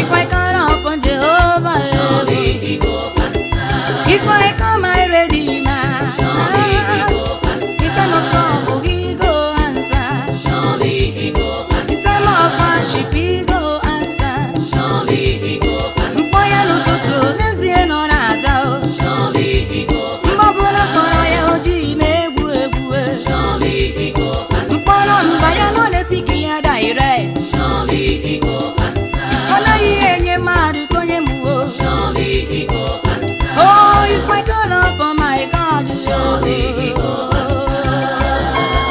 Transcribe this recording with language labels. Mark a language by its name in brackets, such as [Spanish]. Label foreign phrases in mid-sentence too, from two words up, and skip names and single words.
[Nigerian Pidgin] if I call upon Jehovah, Surely he go If I call my Redeemer, Surely he go answer. in time of trouble, he go answer. Surely he go In time of hardship, he go answer. Surely he go answer. [Igbo] Mkpọ ya n'ụtụtụ, n'ezie na ọ na-aza o. [Nigerian Pidgin] Surely he go [Igbo] Mgbe ọbụla mkpọrọ ya, o jighị m egwu egwu e. [Nigerian Pidgin] Surely he go answer. [Igbo] Mkpọrọ mba ya, na ọ na-epik ya direct. [Nigerian Pidgin] Surely he go answer. [Igbo] Ọ naghị enye mmadụ onye m o. [Nigerian Pidgin] Surely he go answer. Oh, if I call upon my God, Surely he go answer.